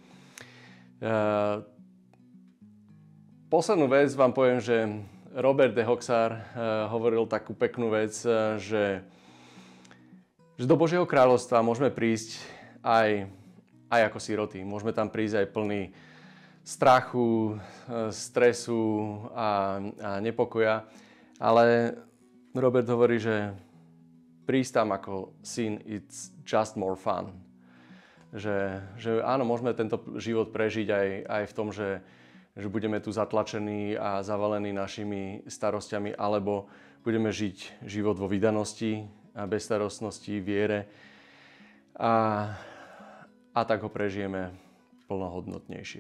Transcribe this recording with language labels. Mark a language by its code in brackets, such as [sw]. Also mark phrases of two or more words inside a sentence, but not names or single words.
[sk] Poslednú vec vám poviem, že Robert de Hoxar hovoril takú peknú vec, že do Božieho kráľovstva môžeme prísť aj ako siroty. Môžeme tam prísť aj plný strachu, stresu a nepokoja. Ale Robert hovorí, že prísť tam ako syn, [en] it's just more fun. [sk] Že áno, môžeme tento život prežiť aj v tom, že budeme tu zatlačení a zavalení našimi starostiami, alebo budeme žiť život vo vydanosti a bezstarostnosti, viere. A tak ho prežijeme plnohodnotnejšie.